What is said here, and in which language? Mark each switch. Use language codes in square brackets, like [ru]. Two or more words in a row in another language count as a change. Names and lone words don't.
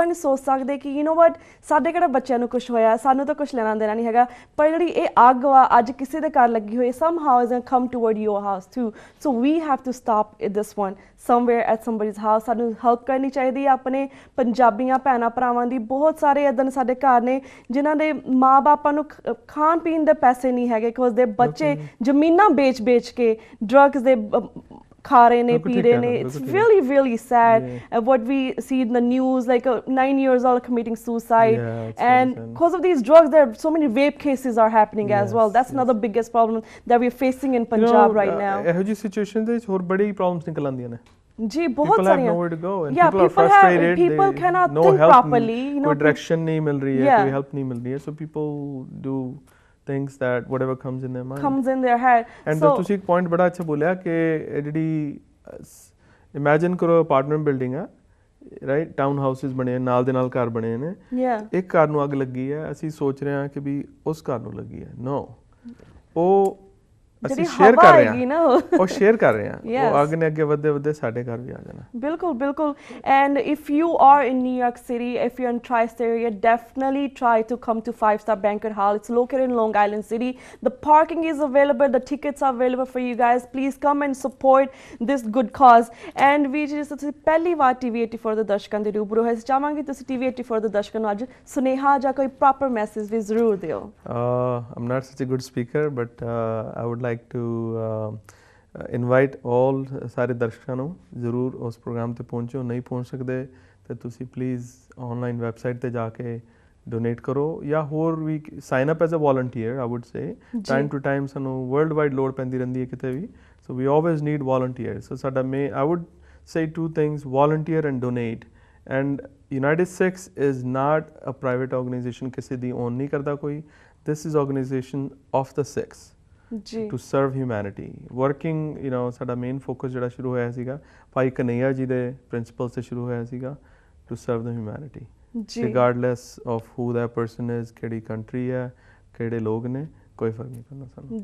[pa] ਨਹੀਂ ਸੋਚ ਸਕਦੇ ਕਿ [en] you know what [pa] ਸਾਡੇ ਕਿਹੜਾ ਬੱਚਿਆਂ ਨੂੰ ਕੁਝ ਹੋਇਆ ਸਾਨੂੰ ਤਾਂ ਕੁਝ ਲੈਣਾ ਦੇਣਾ ਨਹੀਂ ਹੈਗਾ ਪਰ ਜਿਹੜੀ ਇਹ ਅੱਗ ਵਾ ਅੱਜ ਕਿਸੇ ਦੇ ਘਰ ਲੱਗੀ ਹੋਈ [en] somehow is gonna come toward your house too so we have to stop this one somewhere at somebody's house [pa] ਸਾਨੂੰ ਹੈਲਪ ਕਰਨੀ ਚਾਹੀਦੀ ਹੈ ਆਪਣੇ ਪੰਜਾਬੀਆਂ ਭੈਣਾਂ ਭਰਾਵਾਂ ਦੀ ਬਹੁਤ ਸਾਰੇ ਇੱਦਾਂ ਸਾਡੇ ਘਰ ਨੇ ਜਿਨ੍ਹਾਂ ਦੇ ਮਾਂ-ਬਾਪਾਂ ਨੂੰ ਖਾਣ ਪੀਣ ਦੇ ਪੈਸੇ ਨਹੀਂ ਹੈਗੇ ਬਿਕੋਜ਼ ਦੇ ਬੱਚੇ ਜ਼ਮੀਨਾਂ ਵੇਚ ਕੇ ਡਰੱਗਸ ਦੇ ਖਾ ਰਹੇ ਨੇ ਪੀ ਰਹੇ ਨੇ [en] it's really sad what we see in the news like a 9 years old committing suicide and because of these drugs there are so many rape cases are happening as well that's another biggest problem that we are facing in Punjab right now [pa] ਇਹੋ ਜਿਹੀ ਸਿਚੁਏਸ਼ਨ ਦੇ ਵਿੱਚ ਹੋਰ ਬੜੀ ਪ੍ਰੋਬਲਮਸ ਨਿਕਲ ਆਉਂਦੀਆਂ ਨੇ [hi] जी बहुत सारी [en] people have nowhere to go and people are frustrated people cannot no think help properly you know [hi] कोई direction नहीं मिल रही है कोई help नहीं मिल रही है [en] so people do things that whatever comes in their mind comes in their head and so [pa] ਤੁਸੀਂ ਇੱਕ ਪੁਆਇੰਟ ਬੜਾ ਅੱਛਾ ਬੋਲਿਆ ਕਿ ਜਿਹੜੀ ਇਮੇਜਿਨ ਕਰੋ [en] apartment building [pa] ਆ [en] right town houses [pa] ਬਣੇ ਨਾਲ ਦੇ ਨਾਲ ਘਰ ਬਣੇ ਨੇ ਇੱਕ ਘਰ ਨੂੰ ਅੱਗ ਲੱਗੀ ਹੈ ਅਸੀਂ ਸੋਚ ਰਹੇ ਹਾਂ ਕਿ ਵੀ ਉਸ ਘਰ ਨੂੰ ਲੱਗੀ ਹੈ ਨੋ ਉਹ ਅਸੀਂ ਸ਼ੇਅਰ ਕਰ ਰਹੇ ਹਾਂ ਉਹ ਸ਼ੇਅਰ ਕਰ ਰਹੇ ਹਾਂ ਉਹ ਅੱਗ ਨੇ ਅੱਗੇ ਵਧਦੇ ਸਾਡੇ ਘਰ ਵੀ ਆ ਜਾਣਾ [en] ਬਿਲਕੁਲ and if you are in New York City if you're in tri-state area definitely try to come to 5 Star Banquet Hall it's located in Long Island City the parking is available the tickets are available for you guys please come and support this good cause and we just [pa] ਤੁਸੀਂ ਪਹਿਲੀ ਵਾਰ TV84 ਦੇ ਦਰਸ਼ਕਾਂ ਦੇ ਰੂਬਰੂ ਹੋਏ ਚਾਹਾਂਗੇ ਤੁਸੀਂ TV84 ਦੇ ਦਰਸ਼ਕਾਂ ਨੂੰ ਅੱਜ ਸੁਨੇਹਾ ਜਾਂ ਕੋਈ ਪ੍ਰੋਪਰ ਮੈਸੇਜ ਵੀ ਜ਼ਰੂਰ ਦਿਓ [en] I'm not such a good speaker but I would like to invite all [pa] ਸਾਰੇ ਦਰਸ਼ਕਾਂ ਨੂੰ ਜ਼ਰੂਰ ਉਸ ਪ੍ਰੋਗਰਾਮ ਤੇ ਪਹੁੰਚੋ ਨਹੀਂ ਪਹੁੰਚ ਸਕਦੇ ਤੇ ਤੁਸੀਂ [en] please online website [pa] ਤੇ ਜਾ ਕੇ ਡੋਨੇਟ ਕਰੋ ਜਾਂ ਹੋਰ ਵੀ [en] sign up as a volunteer I would say time to time [pa] ਸਾਨੂੰ [en] world wide [pa] ਲੋੜ ਪੈਂਦੀ ਰਹਿੰਦੀ ਹੈ ਕਿਤੇ ਵੀ ਸੋ [en] we always need volunteers so ਸਾਡਾ I would say two things volunteer and donate and United 6 is not a private organization [pa] ਕਿਸੇ ਦੀ ਓਨ ਨਹੀਂ ਕਰਦਾ ਕੋਈ [en] this is organization of the 6 to serve humanity working you know [pa] ਸਾਡਾ ਮੇਨ ਫੋਕਸ ਜਿਹੜਾ ਸ਼ੁਰੂ ਹੋਇਆ ਸੀਗਾ ਭਾਈ ਕਨਈਆ ਜੀ ਦੇ ਪ੍ਰਿੰਸੀਪਲ ਸੇ ਸ਼ੁਰੂ ਹੋਇਆ ਸੀਗਾ [en] to serve the humanity regardless of who that person is [pa] ਕਿਹੜੀ ਕੰਟਰੀ ਹੈ ਕਿਹੜੇ ਲੋਕ ਨੇ ਕੋਈ ਫਰਕ ਨਹੀਂ ਪੈਂਦਾ ਸਾਨੂੰ